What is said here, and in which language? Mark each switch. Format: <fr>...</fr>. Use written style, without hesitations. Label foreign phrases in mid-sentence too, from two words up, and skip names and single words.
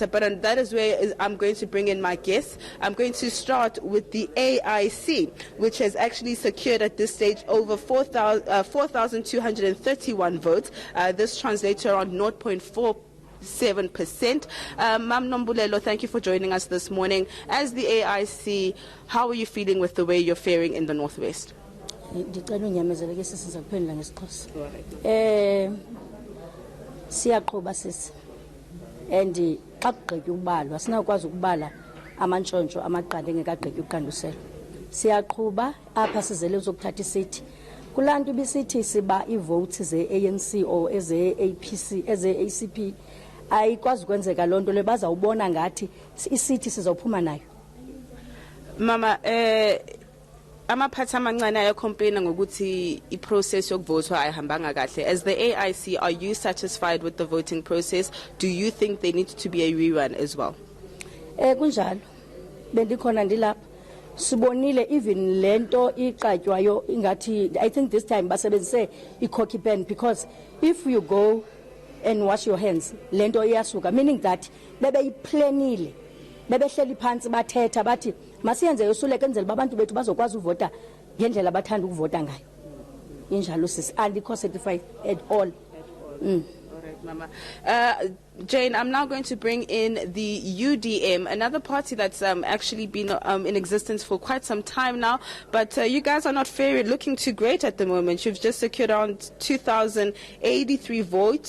<en>But that is where I'm going to bring in my guests. I'm going to start with the AIC, which has actually secured at this stage over 4,231 votes. This translates to around 0.47%. Mam Nombulelo, thank you for joining us this morning. As the AIC, how are you feeling with the way you're faring in the Northwest?</en> <xh>Siyaqhuba sisi and xa kugqitywa ukubalwa sinakwazi ukubala amantshontsho amaqanda engekagqitywa uqanduselo. Siyaqhuba apha sizele uzokuthatha isithi kulaa nto ibisithi siba iivotes ze-ANC or eze-APC eze-ACP ayikwazi ukwenzeka loo nto le bazawubona ngathi isithi sizawuphuma nayo. Mama, amaphathi amancane ayacomplaina ngokuthi iprocess yokuvothwa ayihambanga kahle.</xh> <en>As the AIC, are you satisfied with the voting process? Do you think there needs to be a rerun as well?</en> <xh>Kunjalo bendikhona ndilapha sibonile even lento iqatywayo ingathi</xh> <en>I think this time</en> <xh>basebenzise i-cocky pen,</xh> <en>because if you go and wash your hands</en> <xh>lento iyasuka,</xh> <en>meaning that</en> <xh>bebeyiplanile, bebehleli phansi bathetha bathi masiyenze yosuleke enzela abantu bethu bazokwazi uvota ngendlela abathanda ukuvota ngayo. Injalo sisi andikho</xh> <en>certified at all. All right, Mama. Jane, I'm now going to bring in the UDM, another party that's actually been in existence for quite some time now, but you guys are not looking too great at the moment. You've just secured around 2,083 votes.</en>